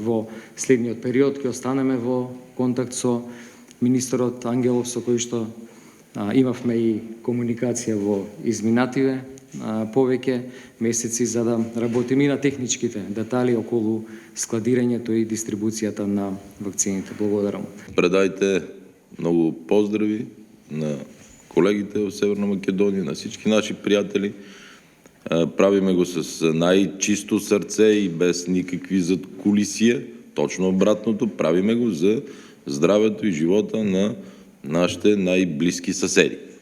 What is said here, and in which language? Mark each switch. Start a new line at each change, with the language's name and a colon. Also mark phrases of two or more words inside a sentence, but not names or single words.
Macedonian: Во следниот период ќе останеме во контакт со министерот Ангелов, со кој што имавме и комуникација во изминативе повеќе месеци, за да работиме и на техничките детали околу складирањето и дистрибуцијата на вакцините. Благодарам.
Bulgarian: Предайте много поздрави на колегите в Северна Македония, на всички наши приятели.
Macedonian: Правиме го
Bulgarian: с най-чисто сърце и без никакви задкулисия. Точно обратното,
Macedonian: правиме го
Bulgarian: за здравето и живота на нашите най-близки съседи.